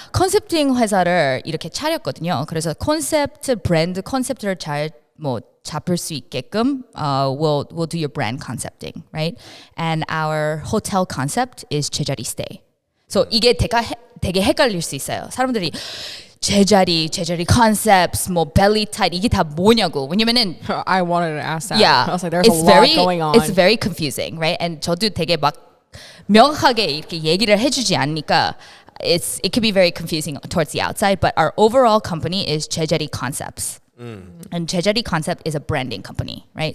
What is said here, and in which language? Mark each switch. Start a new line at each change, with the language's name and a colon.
Korean: 컨셉팅 회사를 이렇게 차렸거든요. 그래서 브랜드 컨셉트를 잘 잡을 수 있게끔
English: we'll do your brand concepting, right? And our hotel concept is 제자리 Stay.
Korean: So 이게 되게 헷갈릴 수 있어요. 사람들이 제자리 concepts, belly tight 이게 다 뭐냐고. 왜냐면은
English: I wanted to ask that. yeah, I was like, there's a lot going on. It's very confusing, right? And
Korean: 저도 되게 막 명확하게 이렇게 얘기를 해주지 않으니까
English: it can be very confusing towards the outside. But our overall company is 제자리 Concepts. And 제자리 Concept is a branding company, right?